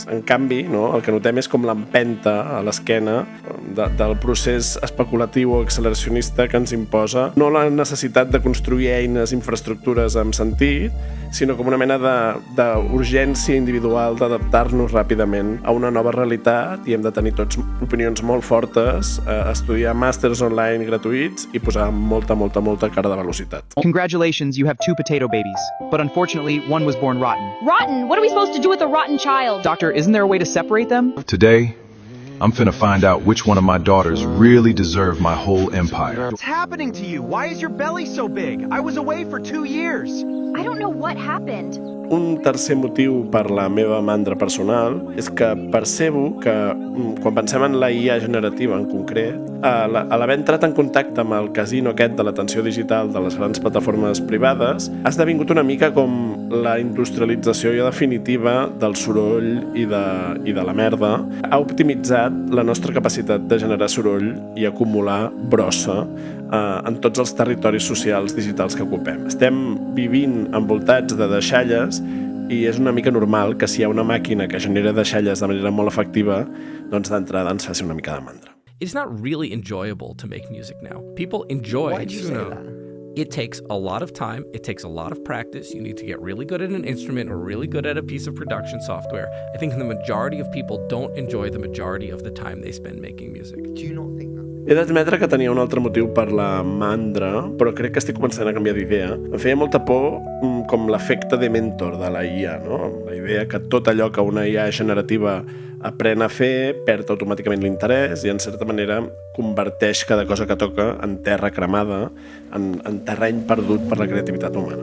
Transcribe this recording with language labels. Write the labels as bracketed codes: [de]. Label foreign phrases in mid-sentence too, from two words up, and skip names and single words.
[ca] En canvi, el que notem és com l'empenta a l'esquena del procés especulatiu o acceleracionista que ens imposa no la necessitat de construir eines, infraestructures amb sentit, sinó com una mena d'urgència individual d'adaptar-nos ràpidament a una nova realitat, i hem de tenir tots opinions molt fortes, estudiar màsters online gratuïts i posar molta cara de velocitat. [en] Congratulations, you have 2 potato babies. But unfortunately, one was born rotten. Rotten? What are we supposed to do with a rotten child? Doctor, isn't there a way to separate them? Today, I'm finna find out which one of my daughters really deserve my whole empire. What's happening to you? Why is your belly so big? I was away for 2 years. I don't know what happened. [ca] Un tercer motiu per la meva mandra personal és que percebo que quan pensem en la IA generativa en concret, a l'haver entrat en contacte amb el casino aquest de l'atenció digital de les grans plataformes privades, ha esdevingut una mica com la industrialització ja definitiva del soroll i de la merda. Ha optimitzat la nostra capacitat de generar soroll i acumular brossa en tots els territoris socials digitals que ocupem. Estem vivint envoltats de deixalles i és una mica normal que si hi ha una màquina que genera deixalles de manera molt efectiva, doncs d'entrada ens faci una mica de mandra. [en] It's not really enjoyable to make music now. People enjoy. Why did you say that? It takes a lot of time. It takes a lot of practice. You need to get really good at an instrument or really good at a piece of production software. I think the majority of people don't enjoy the majority of the time they spend making music. Do you not think that? [ca] He d'admetre que tenia un altre motiu per la mandra, però crec que estic començant a canviar d'idea. Em feia molta por com l'efecte de mentor de la IA, la idea que tot allò que una IA generativa aprèn a fer perd automàticament l'interès i, en certa manera, converteix cada cosa que toca en terra cremada, en terreny perdut per la creativitat humana.